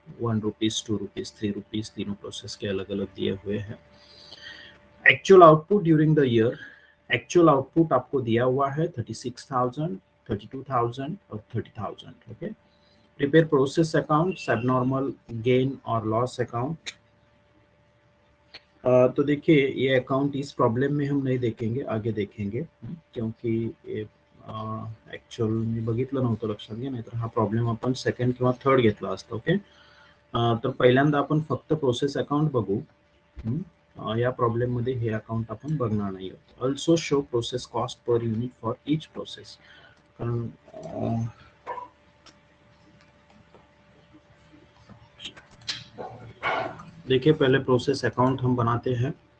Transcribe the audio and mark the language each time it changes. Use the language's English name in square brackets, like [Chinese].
[Hindi] 1 rupees, 2 rupees, 3 rupees, तीनों process के अलग अलग दिए हुए हैं. [English] actual output during the year, [Hindi] actual output आपको दिया हुआ है 36,000, 32,000 और 30,000. Okay. [English] Prepare process account, subnormal gain और loss account. [Hindi] तो देखिए ये अकाउंट इस प्रॉब्लम में हम नहीं देखेंगे, आगे देखेंगे, क्योंकि [Marathi] ॲक्च्युअल मी बघितलं नव्हतं, लक्षात घ्या, नाहीतर हा प्रॉब्लेम आपण सेकंड किंवा थर्ड घेतला असता. ओके. तर पहिल्यांदा आपण फक्त प्रोसेस अकाउंट बघू. या प्रॉब्लेम मध्ये हे अकाउंट आपण बघणार नाही आहोत. [English] Also show process cost per unit for each process. [Hindi] कारण देखिए पहले प्रोसेस अकाउंट हम बनाते हैं.